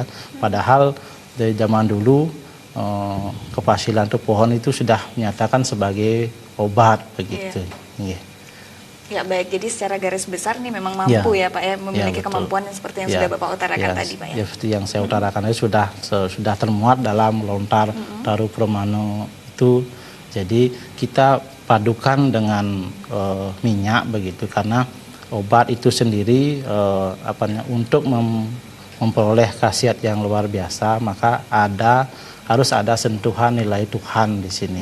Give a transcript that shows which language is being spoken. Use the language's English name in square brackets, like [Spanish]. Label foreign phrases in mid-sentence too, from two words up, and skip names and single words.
[Indonesian] Padahal dari zaman dulu kepasilan itu, pohon itu sudah menyatakan sebagai obat begitu. Ya baik, jadi secara garis besar nih memang mampu ya Pak ya, memiliki kemampuan yang seperti yang sudah Bapak utarakan tadi Pak ya. Ya, seperti yang saya utarakan itu sudah termuat dalam lontar taru Promano itu. Jadi kita padukan dengan minyak begitu, karena obat itu sendiri untuk memperoleh khasiat yang luar biasa, maka harus ada sentuhan nilai Tuhan di sini.